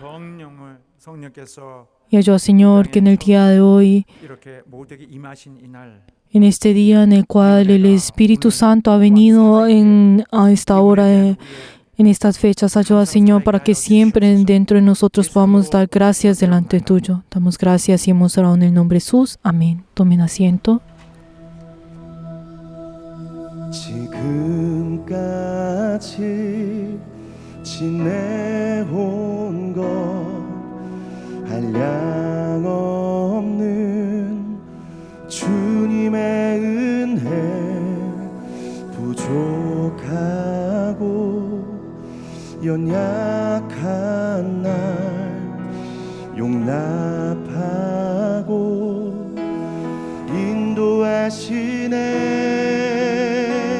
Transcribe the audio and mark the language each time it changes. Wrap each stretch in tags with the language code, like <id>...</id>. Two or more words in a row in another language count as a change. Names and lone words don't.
<es>Y ayuda, Señor, que en el día de hoy, en este día en el cual el Espíritu Santo ha venido a esta hora, en estas fechas, ayuda, Señor, para que siempre dentro de nosotros podamos dar gracias delante tuyo. Damos gracias y hemos orado en el nombre de Jesús. Amén. Tomen asiento.</es> <ko>지금까지 지내온 것 한량 없는 주님의 은혜 부족하고 연약한 날 용납하고 인도하시네</ko>